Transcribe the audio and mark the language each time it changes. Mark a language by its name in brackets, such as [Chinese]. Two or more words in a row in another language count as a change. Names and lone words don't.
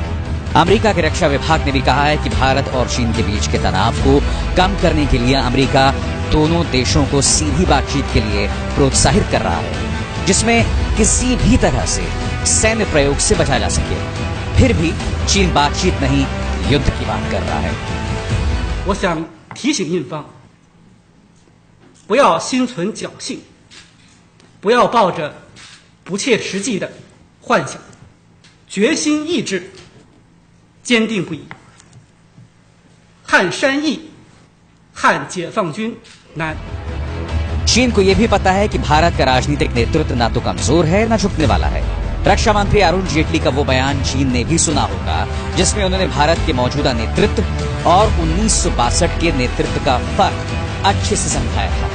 [Hindi] अमेरिका के रक्षा विभाग ने भी कहा है कि भारत और चीन के बीच के तनाव को कम करने के लिए अमेरिका दोनों देशों को सीधी बातचीत के लिए प्रोत्साहित कर रहा है, जिसमें किसी भी तरह से सैन्य प्रयोग से बचा जा सके। फिर भी चीन बातचीत नहीं, युद्ध की बात कर रहा है। [Chinese] 我想提醒印方，不要心存侥幸，不要抱着不切实际的幻想，决心意志坚定不移。汉山易，汉解放军难。 [Hindi] चीन को यह भी पता है कि भारत का राजनीतिक नेतृत्व न तो कमजोर है न झुकने वाला है। रक्षा मंत्री अरुण जेटली का वो बयान चीन ने भी सुना होगा, जिसमें उन्होंने भारत के मौजूदा नेतृत्व और 1962 के नेतृत्व का फर्क अच्छे से समझाया था।